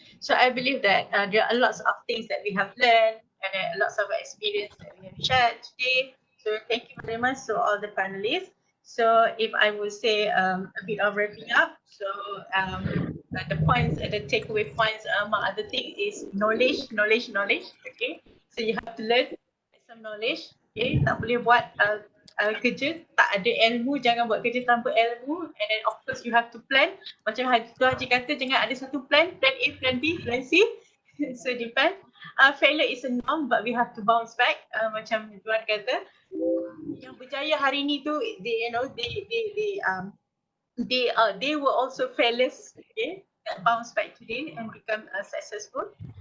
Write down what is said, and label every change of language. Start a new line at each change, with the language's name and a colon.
English: So I believe that there are lots of things that we have learned and lots of experience that we have shared today. So thank you very much to all the panelists. So if I would say a bit of wrapping up, so the points, the takeaway points among other things is knowledge. Okay, so you have to learn some knowledge.
Malay: Okay, tak boleh buat kerja tak ada ilmu, jangan buat kerja tanpa ilmu.
English: And then of course you have to plan.
Malay: Macam Haji kata, jangan ada satu plan A, plan B, plan C.
English: So depend. Failure is a norm, but we have to bounce back.
Malay: Macam Tuan kata, yang berjaya hari ni tu,
English: they were also failures, okay, that bounce back today and become successful.